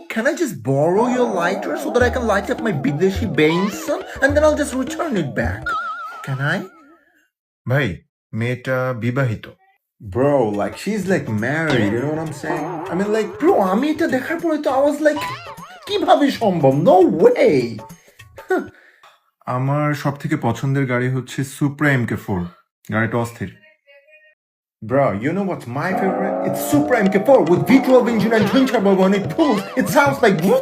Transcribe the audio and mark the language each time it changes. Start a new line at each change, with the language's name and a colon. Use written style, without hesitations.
English: Can I just borrow your lighter so that I can light up my Bideshi Bainson and then I'll just return it back? Can I?
Bangla: ভাই, মেয়েটা বিবাহিত।
English: Bro, like she's like married, you know what I'm saying? I mean like, bro,
Bangla: আমি এটা দেখার পরে তো
English: I was like,
Bangla: কিভাবে সম্ভব?
English: No way!
Bangla: আমার সব থেকে পছন্দের গাড়ি হচ্ছে সুপ্রা MK4। গাড়িটা অস্থির।
English: Bro, you know what's my favorite? It's Supra MK4 with V12 engine and twin turbo. When it pulls, it sounds like.